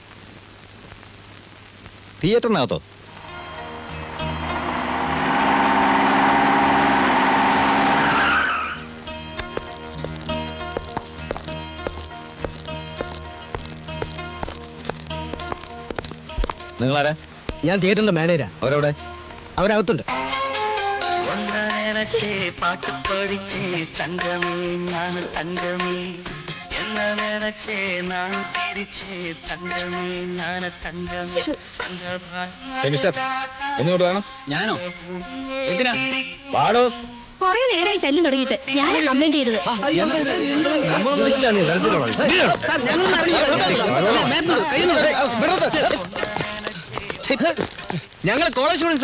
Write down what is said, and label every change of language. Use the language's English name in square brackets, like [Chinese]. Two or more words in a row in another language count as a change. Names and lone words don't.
[Malayalam] തിയേറ്ററിനകത്തോ? നിങ്ങളാരാ? ഞാൻ തിയേറ്ററിന്റെ മാനേജരാ. അവരവിടെ? അവരകത്തുണ്ട്. [Tamil] பாட்டு படிச்சே தங்கமே நான் தங்கமே என்ன நினைச்சே நான் சிரிச்சே தங்கமே நான் தங்கமே [Malayalam] എന്നിങ്ങോട്ട് വേണം. ഞാനോ? എന്തിനാ? പാടോ. കൊറേ നേരമായി ശല്യം തുടങ്ങിയിട്ട്. ഞാൻ കംപ്ലൈന്റ് ചെയ്തത്. ഞങ്ങൾ കോളേജ് സ്റ്റുഡൻസാ.